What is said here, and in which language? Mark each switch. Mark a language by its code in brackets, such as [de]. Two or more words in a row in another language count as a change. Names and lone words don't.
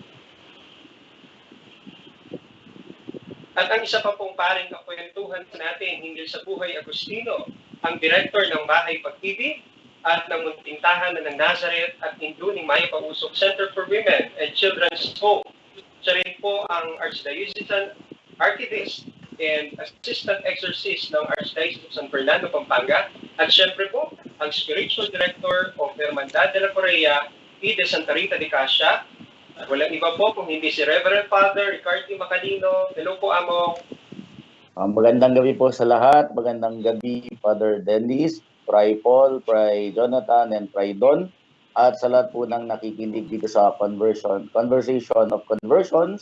[tl] At ang isa pa pong paring kakwentuhan natin hinggil sa buhay Agustino, ang Director ng Bahay Pag-ibig at ng Munting Tahanan ng Nazareth at Induning Maya Pausok Center for Women and Children's Home. Siya rin po ang [en] Archdiocesan Archivist and Assistant Exorcist [tl] ng Archdiocese of San Fernando, Pampanga. At syempre po, ang [en] Spiritual Director of [tl] Hermandad de la Correa y de Santa Rita de Cassia. Walang iba po kung hindi si Reverend Father Ricardo Macalino. Hello po, Amo. Magandang gabi po sa lahat. Magandang gabi, Father Dennis, Fray Paul, Fray Jonathan, and Fray Don. At sa lahat po ng nakikinig dito sa Conversation of Conversions.